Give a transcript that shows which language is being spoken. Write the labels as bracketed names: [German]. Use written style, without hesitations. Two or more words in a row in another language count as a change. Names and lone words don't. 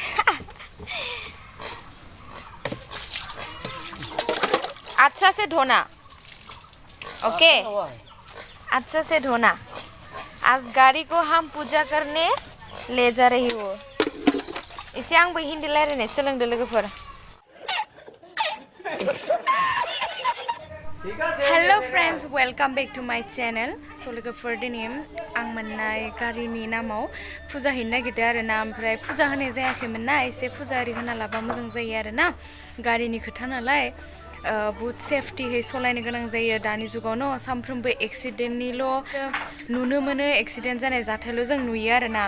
[Hindi] अच्छा से धोना, ओके? अच्छा से धोना। आज गाड़ी को हम पूजा करने ले जा रही हो। [Bodo] इसे आंबो हिंदी रायलायनो सोलोंदो लोगोफोर। [English] Hello friends, welcome back to my channel. [Bodo] स' लोगोफोर दिनै आं मोननाय गारिनि नामाव फुजा हैनो नागिरदों आरो ना। ओमफ्राय फुजा होनाय जायाखैमोन ना, एसे फुजा आरि होना लाबा मोजां जायो आरो ना। गारिनि खोथा नालाय बहुत सेफटियै सालायनो गोनां जायो दानि जुगावनो। सानफ्रोमबो एक्सिडेन्टनिल' नुनो मोनो, एक्सिडेन्ट जानाय जाथायल' जों नुयो आरो ना।